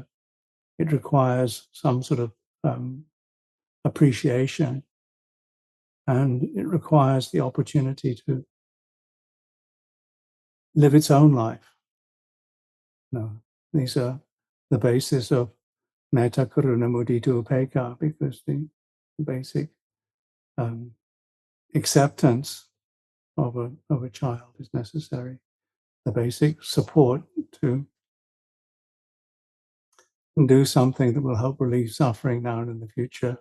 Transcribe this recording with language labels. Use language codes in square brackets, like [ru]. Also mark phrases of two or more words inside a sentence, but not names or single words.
[en] It requires some sort of appreciation, and it requires the opportunity to live its own life. These are the basis of [pi] metta, karuna, mudita, upekkha, [en] because the basic acceptance of a child is necessary. basic support to do something that will help relieve suffering now and in the future.